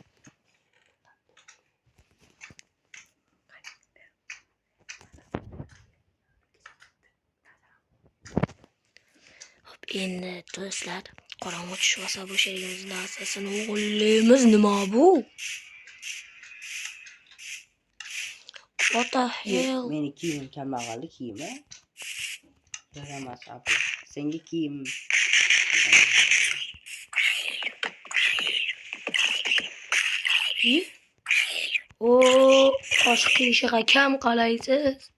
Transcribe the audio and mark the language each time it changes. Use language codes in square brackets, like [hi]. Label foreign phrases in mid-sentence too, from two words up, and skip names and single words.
[uz] Hop, endi do'stlar, qorong'i tushib olsa bu sherigimizning narsasini o'g'irlaymiz. Nima bu? [en] What the hell? [uz] Meni kiyim kambag'allik kiyimi. Yaramas abi. Senga kiyim. O, qosh qiyishig'a kam qalaysiz.